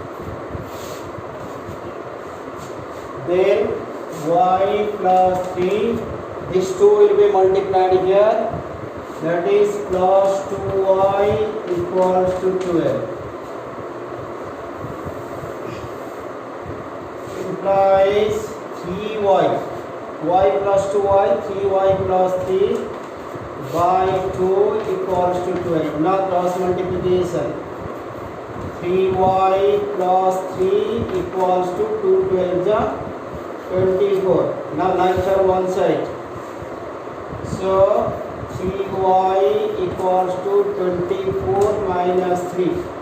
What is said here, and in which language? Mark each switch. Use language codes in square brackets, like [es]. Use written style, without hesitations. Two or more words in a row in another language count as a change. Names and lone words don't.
[en] Then y plus 3, this 2 will be multiplied here, that is plus 2y equals to 12. Implies 3y, y plus 2y, 3y plus 3 by 2 equals to 12. Now cross multiplication. 3y plus 3 equals to 2 12 24. Now like term one side. So 3y equals to 24 minus 3.